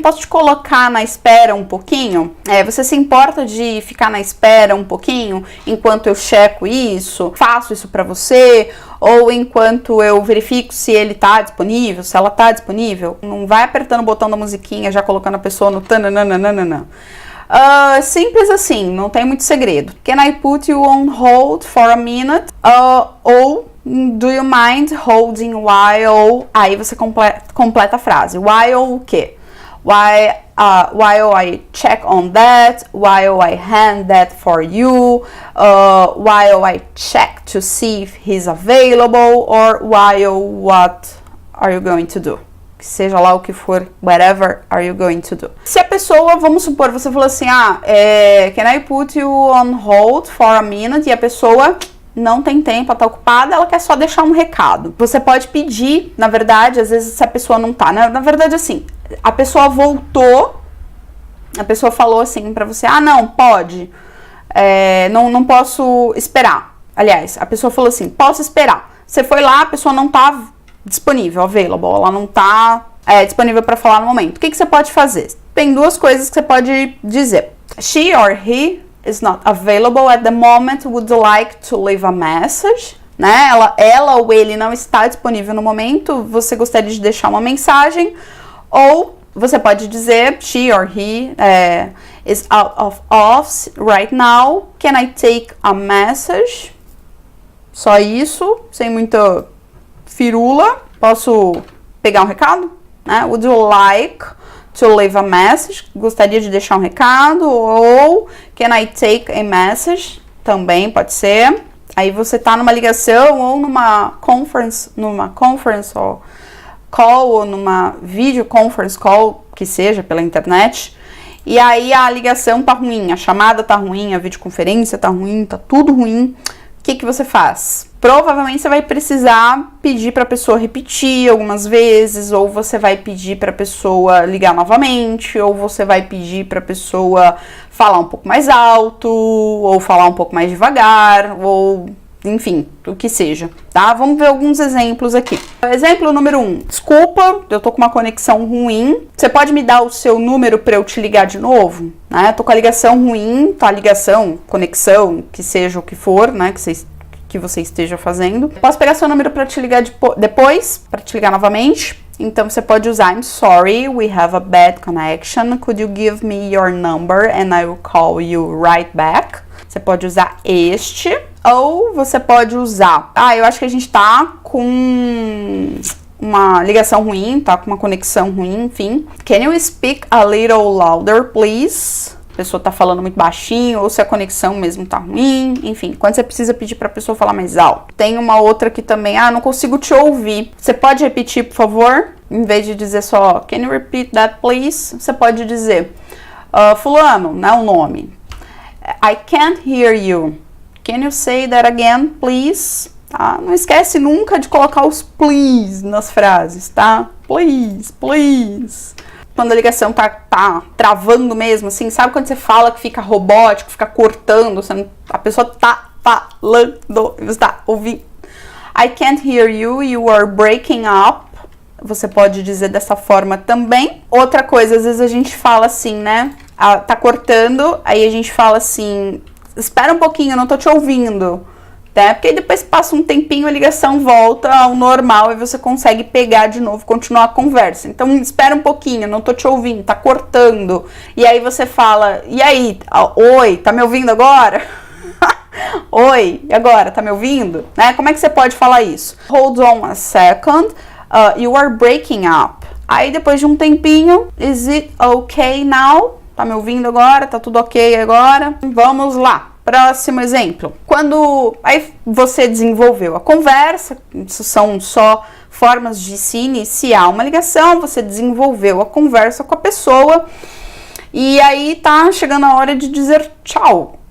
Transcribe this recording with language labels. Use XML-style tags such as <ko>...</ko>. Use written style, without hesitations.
<pt>Posso te colocar na espera um pouquinho? Você se importa de ficar na espera um pouquinho enquanto eu checo isso? Faço isso pra você? Ou enquanto eu verifico se ele tá disponível, se ela tá disponível? Não vai apertando o botão da musiquinha, já colocando a pessoa no tananana. Simples assim, não tem muito segredo.</pt> <en>Can I put you on hold for a minute? Ou do you mind holding while...</en> <pt>Aí você completa a frase. While o quê?</pt> <en>While I check on that, while I hand that for you, while I check to see if he's available, or while what are you going to do?</en> <pt>Seja lá o que for,</pt> <en>whatever are you going to do.</en> <pt>Se a pessoa, vamos supor, você falou assim,</pt> <en>can I put you on hold for a minute?</en> <pt>E a pessoa não tem tempo, ela tá ocupada, ela quer só deixar um recado. Você pode pedir, na verdade, às vezes se a pessoa não tá, né? Na verdade, assim, a pessoa voltou, a pessoa falou assim pra você, não, pode, não posso esperar. Aliás, a pessoa falou assim, posso esperar. Você foi lá, a pessoa não tá disponível, available, ela não tá disponível para falar no momento. O que você pode fazer? Tem duas coisas que você pode dizer.</pt> <en>She or he is not available at the moment, would you like to leave a message?</en> <pt>Né? Ela ou ele não está disponível no momento, você gostaria de deixar uma mensagem? Ou você pode dizer,</pt> <en>she or he is out of office right now, can I take a message?</en> <pt>Só isso, sem muita firula, posso pegar um recado? Né?</pt> <en>Would you like to leave a message?</en> <pt>Gostaria de deixar um recado? Ou</pt> <en>can I take a message?</en> <pt>Também pode ser. Aí você tá numa ligação ou numa conference ou call, ou numa video conference call, que seja pela internet. E aí a ligação tá ruim, a chamada tá ruim, a videoconferência tá ruim, tá tudo ruim. O que você faz? Provavelmente você vai precisar pedir para a pessoa repetir algumas vezes, ou você vai pedir para a pessoa ligar novamente, ou você vai pedir para a pessoa falar um pouco mais alto, ou falar um pouco mais devagar, ou enfim, o que seja, tá? Vamos ver alguns exemplos aqui. Exemplo número 1. Desculpa, eu tô com uma conexão ruim. Você pode me dar o seu número para eu te ligar de novo? Né? Tô com a ligação ruim, tá? Ligação, conexão, que seja o que for, né? Que você esteja fazendo. Posso pegar seu número para te ligar depois? Para te ligar novamente? Então você pode usar</pt> <en>I'm sorry, we have a bad connection. Could you give me your number and I will call you right back?</en> <pt>Você pode usar este. Ou você pode usar, eu acho que a gente tá com uma ligação ruim, tá com uma conexão ruim, enfim.</pt> <en>Can you speak a little louder, please?</en> <pt>A pessoa tá falando muito baixinho, ou se a conexão mesmo tá ruim, enfim. Quando você precisa pedir pra pessoa falar mais alto. Tem uma outra aqui também, não consigo te ouvir. Você pode repetir, por favor? Em vez de dizer só,</pt> <en>can you repeat that, please?</en> <pt>Você pode dizer, fulano, né, o nome.</pt> <en>I can't hear you. Can you say that again, please?</en> <pt>Tá? Não esquece nunca de colocar os please nas frases, tá? Please, please. Quando a ligação tá travando mesmo, assim, sabe quando você fala que fica robótico, fica cortando, a pessoa tá falando, você tá ouvindo.</pt> <en>I can't hear you, you are breaking up.</en> <pt>Você pode dizer dessa forma também. Outra coisa, às vezes a gente fala assim, né? Tá cortando, aí a gente fala assim, espera um pouquinho, eu não tô te ouvindo. Né? Porque aí depois passa um tempinho, a ligação volta ao normal e você consegue pegar de novo, continuar a conversa. Então espera um pouquinho, não tô te ouvindo, tá cortando. E aí você fala, e aí, oi, tá me ouvindo agora? Oi, e agora, tá me ouvindo? Né? Como é que você pode falar isso?</pt> <en>Hold on a second, you are breaking up.</en> <pt>Aí depois de um tempinho,</pt> <en>is it okay now?</en> <pt>Tá me ouvindo agora? Tá tudo ok agora? Vamos lá. Próximo exemplo. Quando aí você desenvolveu a conversa, isso são só formas de se iniciar uma ligação, você desenvolveu a conversa com a pessoa e aí tá chegando a hora de dizer tchau.</pt>